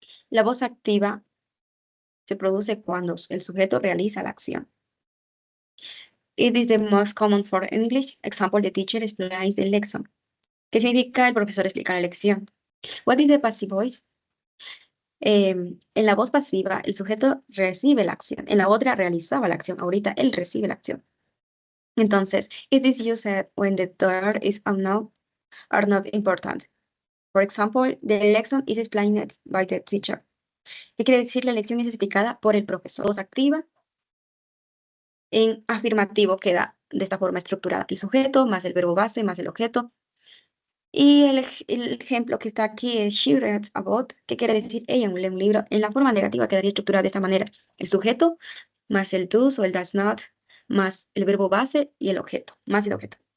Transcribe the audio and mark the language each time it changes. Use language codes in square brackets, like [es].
[es] La voz activa se produce cuando el sujeto realiza la acción. [en] It is the most common for English. Example, the teacher explains the lesson. [es] ¿Qué significa el profesor explica la lección? [en] What is the passive voice? [es] En la voz pasiva, el sujeto recibe la acción. En la otra realizaba la acción. Ahorita él recibe la acción. [en] Entonces, it is used when the verb is unknown or not important. For example, the lesson is explained by the teacher. [es] ¿Qué quiere decir? La lección es explicada por el profesor. Voz activa. En afirmativo queda de esta forma estructurada el sujeto, más el verbo base, más el objeto. Y el ejemplo que está aquí es [en] she reads a book. [es] ¿Qué quiere decir? Ella lee un libro. En la forma negativa quedaría estructurada de esta manera. El sujeto, más el does o el does not, más el verbo base y el objeto, más el objeto.